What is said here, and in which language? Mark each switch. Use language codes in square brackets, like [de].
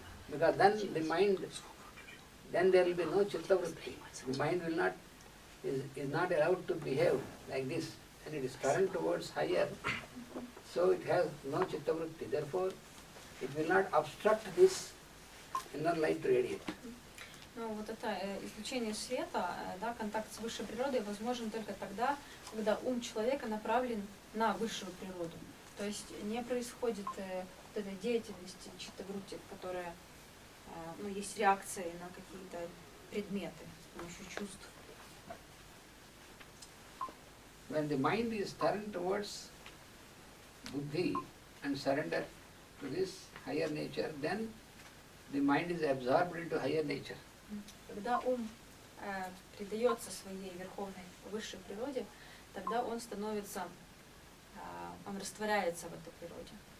[en] Because then the mind, then there will be no chitta vritti. The mind will not, is not allowed to behave like this. And it is turned towards higher. So it has no chitta vritti. Therefore, it will not obstruct this inner light to radiate. [ru] Но вот это излучение света, да, контакт с высшей природой возможен только тогда, когда ум человека направлен на высшую природу. То есть не происходит вот этой деятельности читтаврутти, которая, ну, есть реакции на какие-то предметы с помощью чувств. [en] When the mind is turned towards buddhi and surrender to this higher nature, then the mind is absorbed into higher nature. [ru] Когда ум предается своей верховной высшей природе, тогда он становится, он растворяется в этой природе.